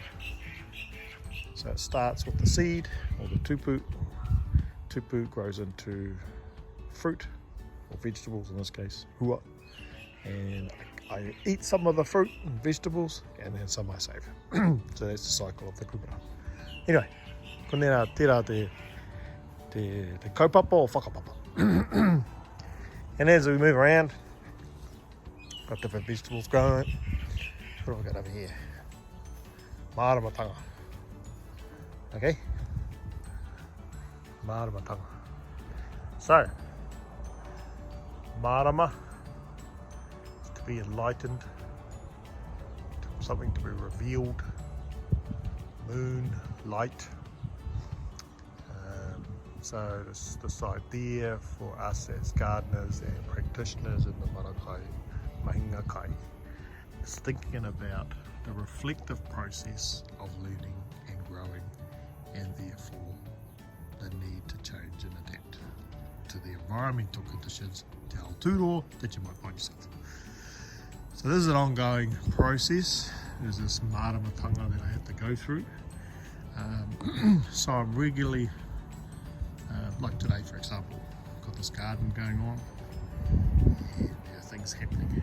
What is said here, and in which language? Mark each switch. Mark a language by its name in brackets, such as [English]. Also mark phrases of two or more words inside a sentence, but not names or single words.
[English] So it starts with the seed, or the tupu. Tupu grows into fruit, or vegetables in this case, hua. And I eat some of the fruit and vegetables, and then some I save. So that's the cycle of the kumara. Anyway, [Māori] ko nera tērā te kaupapa o whakapapa. [English] And as we move around, got different vegetables growing. What have I got over here? Maramatanga. Okay? Maramatanga. So, marama is to be enlightened, something to be revealed, moon, light. So this idea for us as gardeners and practitioners in the marakai, [Māori] mahinga kai, [English] is thinking about the reflective process of learning and growing, and therefore the need to change and adapt to the environmental conditions, [Māori] te aotearoa [English] that you might find yourself. So this is an ongoing process. There's this maramatanga that I have to go through. So I'm regularly, like today for example, got this garden going on, and there are things happening.